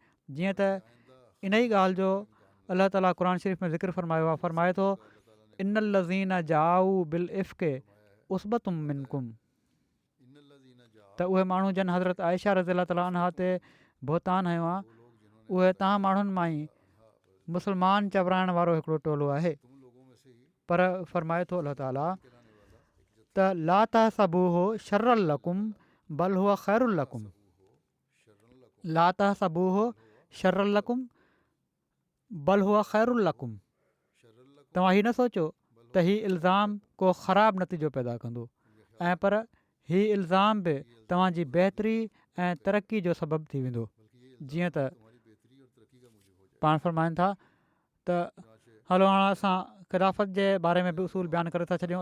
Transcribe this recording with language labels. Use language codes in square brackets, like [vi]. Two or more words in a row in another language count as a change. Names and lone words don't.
[sd] जीअं त इन ई ॻाल्हि जो अलाह ताला क़ुर शरीफ़ में ज़िक्र फरमाए थो [ar] إن الذين جاءوا بالإفك عصبة منكم, [sd] त उहे माण्हू जन हज़रत आयशा [ar] رضي تعالى عنها [sd] ते बोतान हयो आहे उहे तव्हां माण्हुनि मां ई मुस्लमान चवराइण वारो हिकिड़ो टोलो आहे। पर फरमाए थो अलाह ताला त [ar] لا تحسبوه شرا لكم بل هو خير لكم, لا تحسبوه شرا لكم بل هو خير لكم, [sd] तव्हां हीअ न सोचो त हीउ इल्ज़ाम को ख़राबु नतीजो पैदा कंदो ऐं पर हीउ इल्ज़ाम बि तव्हांजी बहितरी ऐं तरक़ी जो सबबु थी वेंदो। जीअं त पाण फरमाइनि था त हलो हाणे असां ख़िलाफ़त जे बारे में बि उसूल बयानु करे था छॾियूं।